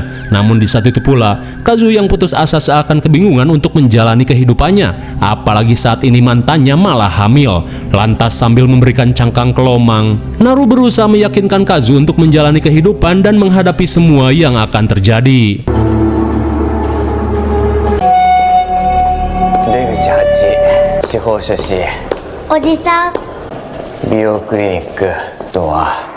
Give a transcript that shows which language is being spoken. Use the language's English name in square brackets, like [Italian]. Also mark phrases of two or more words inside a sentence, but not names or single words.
[Indonesian] Namun di saat itu pula, Kazu yang putus asa seakan kebingungan untuk menjalani kehidupannya. Apalagi saat ini mantannya malah hamil. Lantas sambil memberikan cangkang kelomang, Naru berusaha meyakinkan Kazu untuk menjalani kehidupan dan menghadapi semua yang akan terjadi. [Japanese] 司法書士。おじさん。美容クリニック。ドア。